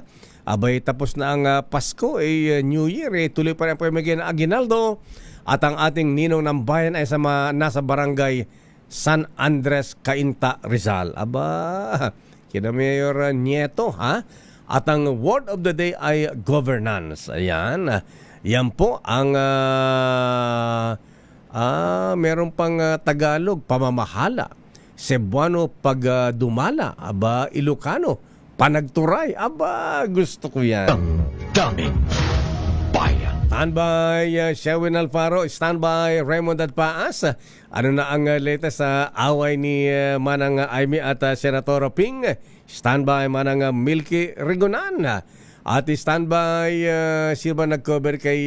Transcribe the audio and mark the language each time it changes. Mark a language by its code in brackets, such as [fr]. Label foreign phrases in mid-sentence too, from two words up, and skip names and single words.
[tl] Abay, tapos na ang Pasko, New Year, tuloy pa rin po yung magiging aginaldo. At ang ating ninong ng bayan ay nasa barangay San Andres, Cainta, Rizal. Aba, kina Mayor Nieto, ha? At ang [en] word of the day [tl] ay governance. Ayan. Yan po ang meron pang Tagalog, pamamahala. Cebuano, pagdumala. Aba, Ilocano, panagturay. Aba, gusto ko yan. Damdamin Bayan. Standby, Sherwin Alfaro. Standby, Raymond Adpaas. Ano na ang latest sa away ni Manang Aimee at Senator Ping? Standby, Manang Milky Rigonan. At standby, sino ba nag-cover kay...